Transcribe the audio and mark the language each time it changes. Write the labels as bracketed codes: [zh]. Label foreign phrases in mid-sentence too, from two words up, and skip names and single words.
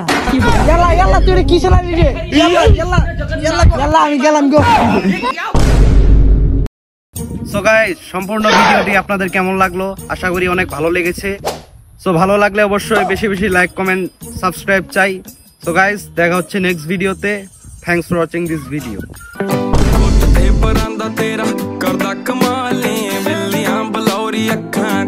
[bn] তুই কি চালাবি রে? আমি গেলাম গো। [en] so guys [bn] সম্পূর্ণ ভিডিওটি আপনাদের কেমন লাগলো? আশা করি অনেক ভালো লেগেছে। সো ভালো লাগলে অবশ্যই বেশি [en] like comment subscribe [bn] চাই। [en] so guys [bn] দেখা হচ্ছে নেক্সট ভিডিওতে। [en] thanks for watching this video. [pa] ਪਰਾਂ ਦਾ ਤੇਰਾ ਕਰਦਾ ਕਮਾਲੇ ਬਿੱਲੀਆਂ ਬਲੌਰੀ ਅੱਖਾਂ